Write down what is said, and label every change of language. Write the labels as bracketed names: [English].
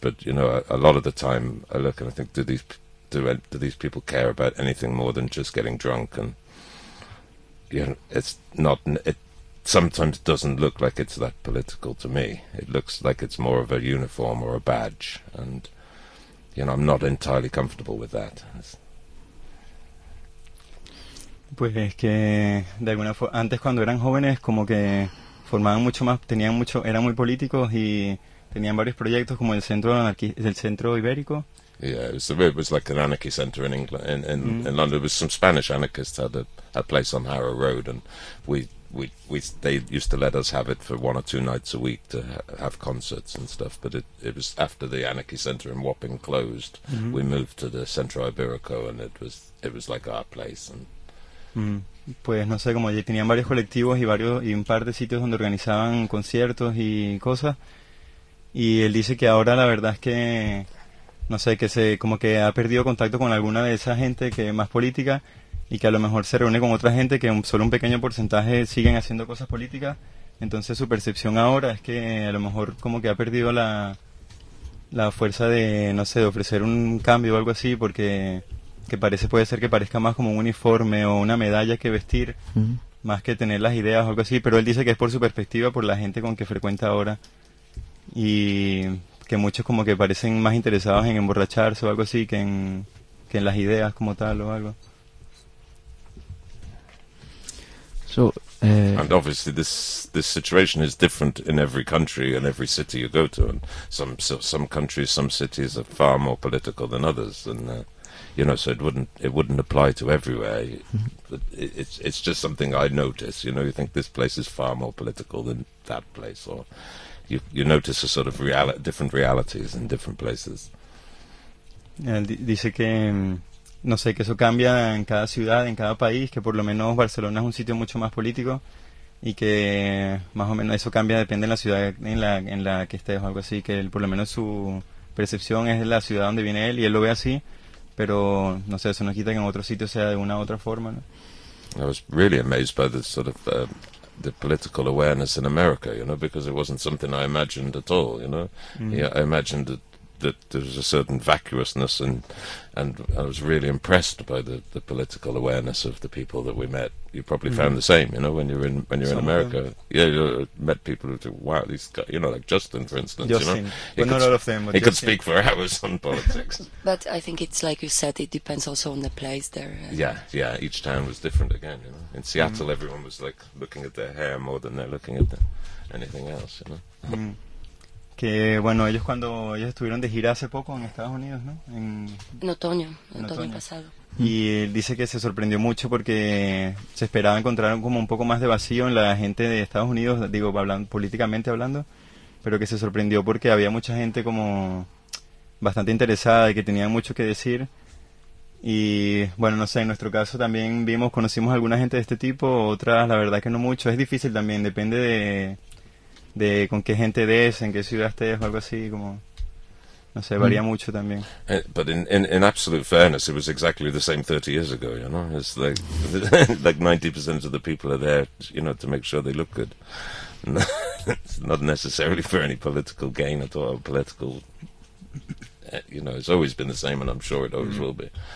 [English] But, you know, a lot of the time I look and I think, do these people care about anything more than just getting drunk? And you know, it's not, it sometimes doesn't look like it's that political to me. It looks like it's more of a uniform or a badge, and you know, I'm not entirely comfortable with that. [Spanish] Pues que de alguna forma antes, cuando eran jóvenes, como que formaban mucho más, tenían mucho, eran muy políticos y tenían varios proyectos como el Centro Ibérico. [English] Yeah, it was like an anarchy center in England, in London. It was some Spanish anarchists had a place on Harrow Road, and they used to let us have it for one or two nights a week to have concerts and stuff. But it was after the anarchy center in Wapping closed, mm-hmm. we moved to the Centro Ibérico, and it was like our place. And [Spanish] Pues no sé, como ya tenían varios colectivos y un par de sitios donde organizaban conciertos y cosas, y él dice que ahora la verdad es que no sé, que se como que ha perdido contacto con alguna de esa gente que es más política y que a lo mejor se reúne con otra gente que solo un pequeño porcentaje siguen haciendo cosas políticas. Entonces su percepción ahora es que a lo mejor como que ha perdido la fuerza de, no sé, de ofrecer un cambio o algo así, porque que parece, puede ser que parezca más como un uniforme o una medalla que vestir, más que tener las ideas o algo así. Pero él dice que es por su perspectiva, por la gente con que frecuenta ahora, y que muchos como que parecen más interesados en emborracharse o algo así que en las ideas como tal o algo. [English] And obviously this situation is different in every country and every city you go to, and some countries, some cities are far more political than others, and you know, so it wouldn't apply to everywhere. But it's just something I notice, you know. You think this place is far more political than that place, or you notice a sort of different realities in different places. [Spanish] Dice que no sé, que eso cambia en cada ciudad, en cada país, que por lo menos Barcelona es un sitio mucho más político, y que más o menos eso cambia, depende de la ciudad en la que estés o algo así, que él, por lo menos su percepción es de la ciudad donde viene él, y él lo ve así, pero no sé, eso no quita que en otro sitio sea de una u otra forma, ¿no? [English] I was really amazed by this sort of the political awareness in America, you know, because it wasn't something I imagined at all, you know. Yeah, I imagined that there was a certain vacuousness, and I was really impressed by the political awareness of the people that we met. You probably found the same, you know, when you're in America. Yeah, you met people who said, wow, these guys, you know, like Justin, for instance. Justin, you know, but not all of them. He could speak for hours on politics. But I think it's like you said, it depends also on the place there. Yeah, each town was different again, you know. In Seattle, everyone was like looking at their hair more than they're looking at anything else, you know. [Spanish] Que bueno, ellos estuvieron de gira hace poco en Estados Unidos, ¿no? En otoño pasado. Y él dice que se sorprendió mucho porque se esperaba encontrar como un poco más de vacío en la gente de Estados Unidos, digo, políticamente hablando, pero que se sorprendió porque había mucha gente como bastante interesada y que tenía mucho que decir. Y bueno, no sé, en nuestro caso también conocimos a alguna gente de este tipo, otras la verdad que no mucho. Es difícil también, depende de con qué gente des, en qué ciudad estés o algo así, como no sé, varía mucho también. [English] But in absolute fairness, it was exactly the same 30 years ago, you know. It's like 90% of the people are there, you know, to make sure they look good. It's not necessarily for any political gain at all, political, you know. It's always been the same, and I'm sure it always will be.